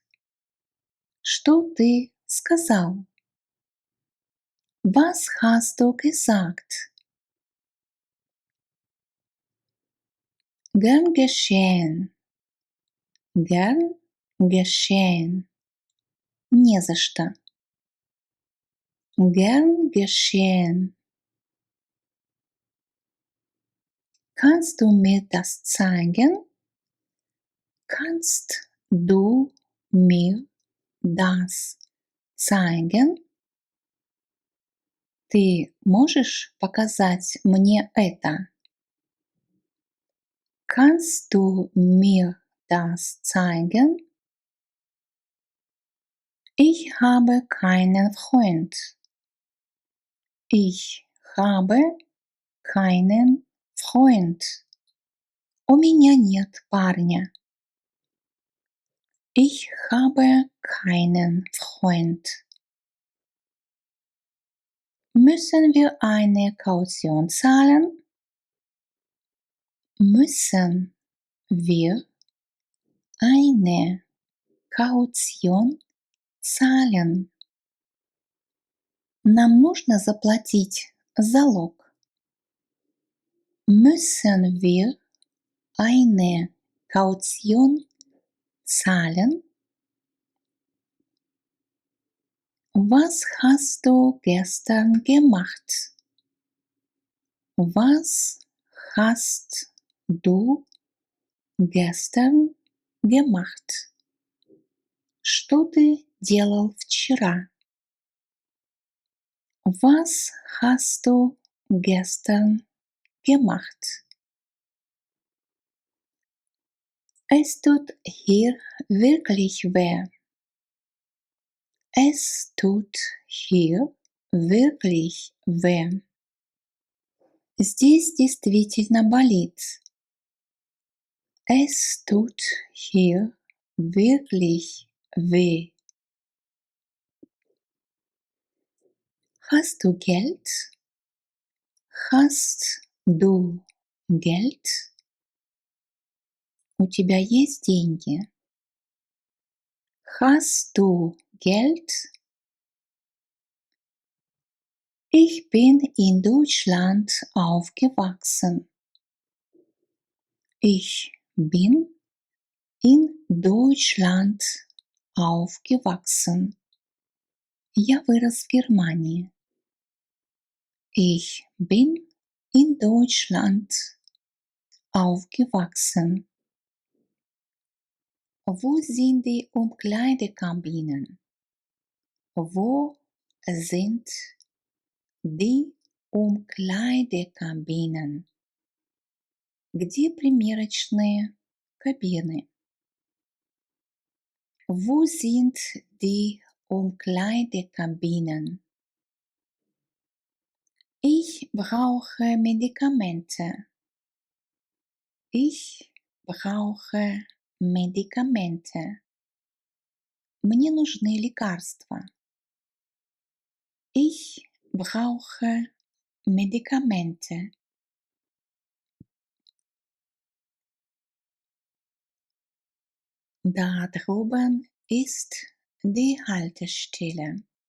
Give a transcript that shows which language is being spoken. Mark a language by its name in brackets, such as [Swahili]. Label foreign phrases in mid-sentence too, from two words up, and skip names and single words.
[Russian] Что ты сказал? [German] Was hast du gesagt? Gern geschehen. Gern geschehen. [Russian] Не за что. [German] Gern geschehen. Kannst du mir das zeigen? Kannst du mir das zeigen? [Russian] Ты можешь показать мне это? [German] Kannst du mir das zeigen? Ich habe keinen Freund. Ich habe keinen Freund. [Russian] У меня нет парня. [German] Ich habe keinen Freund. Müssen wir eine Kaution zahlen? Müssen wir eine Kaution zahlen? [Russian] Нам нужно заплатить залог. [German] Müssen wir eine Kaution zahlen? Was hast du gestern gemacht? Was hast du gestern gemacht? [Russian] Что ты делал вчера? [German] Was hast du gestern gemacht? Es tut hier wirklich weh. Es tut hier wirklich weh. [Russian] Здесь действительно болит. [German] Es tut hier wirklich weh. Hast du Geld? Hast du Geld? [Russian] У тебя есть деньги? [German] Hast du Geld? Ich bin in Deutschland aufgewachsen. Ich bin in Deutschland aufgewachsen. [Russian] Я вырос в Германии. [German] Ich bin in Deutschland aufgewachsen. Wo sind die Umkleidekabinen? Wo sind die Umkleidekabinen? [Russian] Где примерочные кабины? [German] Wo sind die Umkleidekabinen? Ich brauche Medikamente. Ich brauche Medikamente. [Russian] Мне нужны лекарства. [German] Ich brauche Medikamente. Da drüben ist die Haltestelle.